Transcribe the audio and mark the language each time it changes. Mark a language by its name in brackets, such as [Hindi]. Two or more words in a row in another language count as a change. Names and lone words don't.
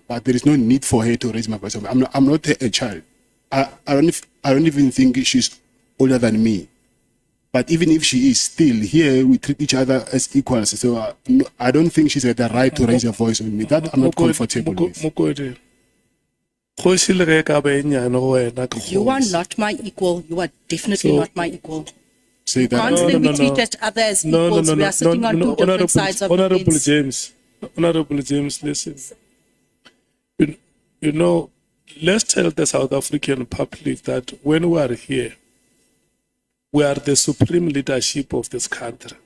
[English] But there is no need for her to raise my voice. I'm not a child. I don't even think she's older than me. But even if she is, still here we treat each other as equals. So I don't think she's got the right to raise her voice on me. That I'm not comfortable with. [Northern Sotho] Mokodi. Kgosi le ge ka ba e nyane go wena ke [English] You are [Northern Sotho] kgosi. [English] not my equal. You are definitely So- not my equal. Say that. Can't say we treat each other as equals. We are sitting on two different sides of the Honorable fence. Honorable James, listen. You know, let's tell the South African public that when we are here, we are the supreme leadership of this country.